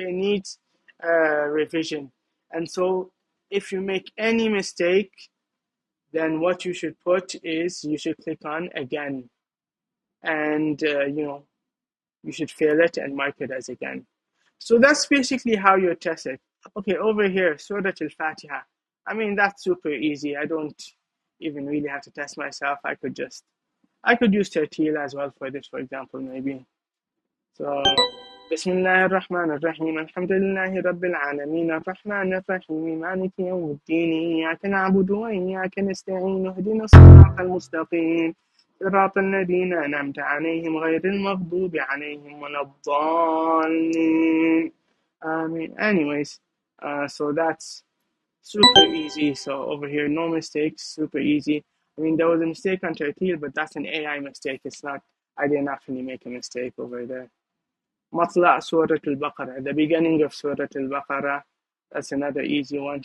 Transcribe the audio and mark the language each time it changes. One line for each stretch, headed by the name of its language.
English: It needs revision. And so, if you make any mistake, then what you should put is you should click on again, and you should fail it and mark it as again. So that's basically how you test it. Okay, over here, Surah Al-Fatiha. I mean, that's super easy. I don't even really have to test myself. I could use Tertil as well for this, for example, maybe.
Arabic: So, بسم الله الرحمن الرحيم الحمد لله رب العالمين الرحمن الرحيم مالك يوم الدين إياك نعبد وإياك نستعين اهدنا الصراط المستقيم صراط الذين أنعمت عليهم غير المغضوب عليهم ولا الضالين.
English: Anyways, so that's super easy. So over here, no mistakes, super easy. I mean, there was a mistake on Tertil, but that's an AI mistake. It's not, I didn't actually make a mistake over there. Matla Surah Al-Baqarah, the beginning of Surah Al-Baqarah, that's another easy one.